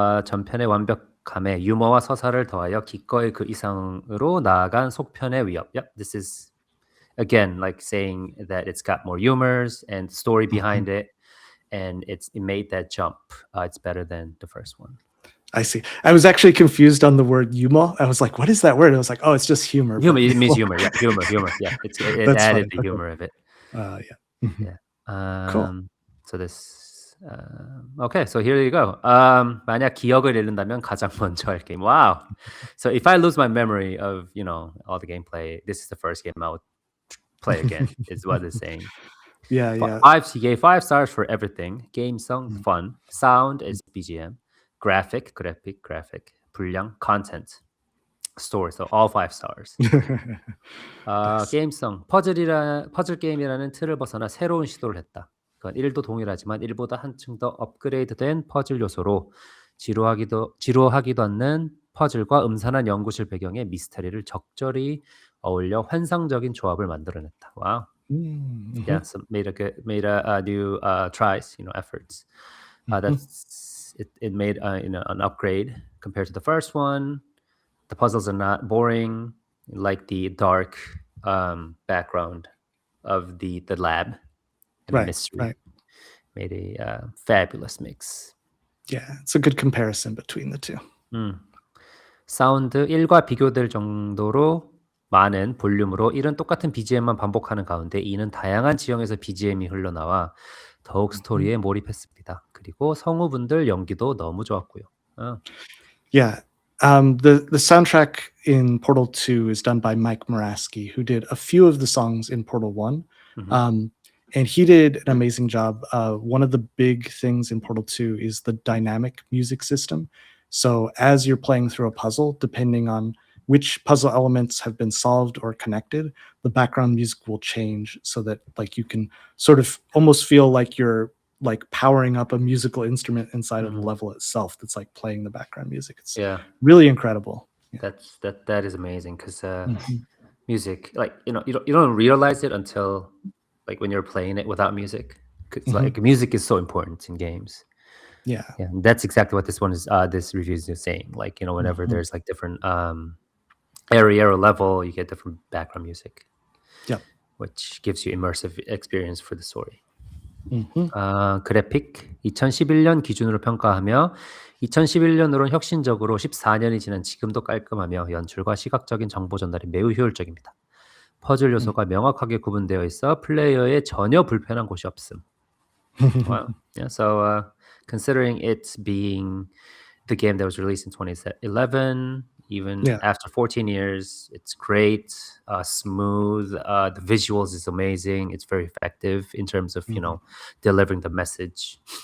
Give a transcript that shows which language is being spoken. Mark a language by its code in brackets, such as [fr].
[ko] 전편의 완벽함에 유머와 서사를 더하여 기꺼이 그 이상으로 나아간 속편의 위협. [en] Yep, this is again like saying that it's got more humors and story Mhm. behind it, and it made that jump. It's better than the first one. I see. I was actually confused on the word "yumo." I was like, "What is that word?" I was like, "Oh, it's just humor." Humor, But it means humor. Yeah, humor. Yeah, it that's added funny. the Okay. humor of it. Yeah. Mhm. Yeah. Cool. So this. Okay, so here you go. [ko] 만약 기억을 잃는다면 가장 먼저 할 게임. [en] Wow. So if I lose my memory of all the gameplay, this is the first game I would play again. Is what it's saying. Yeah, yeah. He gave 5 stars for everything. [ko] Game성, Mm. [en] fun. Sound is BGM. Graphic. 분량, content. Store. So all 5 stars. Nice. [ko] 게임성. 퍼즐 게임이라는 틀을 벗어나 새로운 시도를 했다. 그건 1도 동일하지만 1보다 한층 더 업그레이드된 퍼즐 요소로 지루하기도 않는 퍼즐과 음산한 연구실 배경의 미스터리를 적절히 어울려 환상적인 조합을 만들어냈다. 와우. Yeah, Mhm. [en] so made a new tries, efforts. Mhm. That's it. It made an upgrade compared to the first one. The puzzles are not boring, like the dark background of the lab and the Right, mystery. right. Made a fabulous mix. Yeah, it's a good comparison between the two. [ko] 사운드 1과 비교될 정도로 많은 볼륨으로 1은 똑같은 BGM만 반복하는 가운데 2는 다양한 지형에서 BGM이 흘러나와 더욱 Mhm. 스토리에 몰입했습니다. 그리고 성우분들 연기도 너무 좋았고요. [en] Yeah. The soundtrack in Portal 2 is done by Mike Moraski, who did a few of the songs in Portal 1. Mhm. And he did an amazing job. One of the big things in Portal 2 is the dynamic music system. So as you're playing through a puzzle, depending on which puzzle elements have been solved or connected, the background music will change so that like you can sort of almost feel like you're like powering up a musical instrument inside of the Mhm. level itself that's like playing the background music. It's Yeah, really incredible. Yeah. that is amazing because Mhm. music, like you don't realize it until like when you're playing it without music. 'Cause Mhm. like music is so important in games. Yeah. Yeah, and that's exactly what this review is saying. Like whenever Mhm. there's like different area or level, you get different background music, Yep. which gives you immersive experience for the story. Mhm. [ko] 그래픽 2011년 기준으로 평가하며 2011년으로는 혁신적으로 14년이 지난 지금도 깔끔하며 연출과 시각적인 정보 전달이 매우 효율적입니다. 퍼즐 Mm. 요소가 명확하게 구분되어 있어 플레이어에 전혀 불편한 곳이 없음. [en] Wow. Yeah, so considering it being the game that was released in 2011, even Yeah. after 14 years, it's great, smooth. The visuals is amazing. It's very effective in terms of Mhm. delivering the message